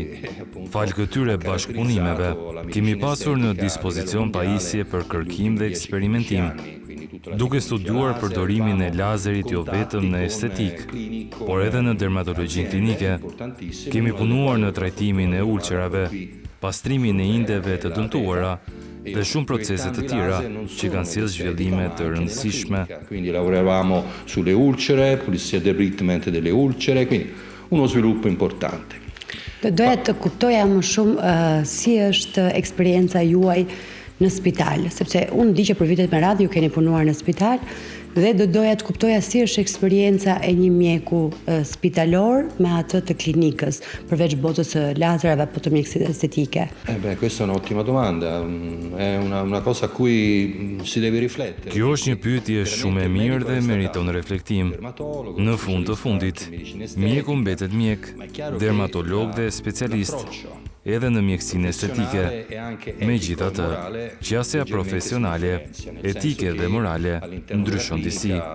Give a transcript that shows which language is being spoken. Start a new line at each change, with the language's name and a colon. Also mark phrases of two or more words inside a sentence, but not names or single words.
Albanian: Fal këtyre bashkëpunimeve, kemi pasur në dispozicion pajisje për kërkim dhe eksperimentim, duke studiuar përdorimin e lazerit jo vetëm në estetik, por edhe në dermatologjinë klinike. Kemi punuar në trajtimin e ulcerave, pastrimin e indeve të dëmtuara dhe shumë procese të tjera që kanë sjellë zhvillime të rëndësishme.
Italian: Quindi lavoravamo sulle ulcere, pulizia del treatment delle ulcere, quindi uno sviluppo importante.
Albanian: Doja të kuptoja më shumë si është eksperienca juaj në spital, sepse unë di që për vitet me radhë ju keni punuar në spital dhe do doja të kuptoja si është eksperienca e një mjeku spitalor me atë të klinikës, përveç botës së lazerave apo të mjekësisë estetike.
Italian: Questa è un'ottima domanda, è una cosa a cui si deve riflettere.
Albanian: Kjo është një pyetje shumë e mirë dhe meriton reflektim. Në fund të fundit, mjeku mbetet mjek, dermatolog dhe specialist, edhe në mjekësinë estetike. Megjithatë, qasja profesionale, etike dhe morale ndryshon disi.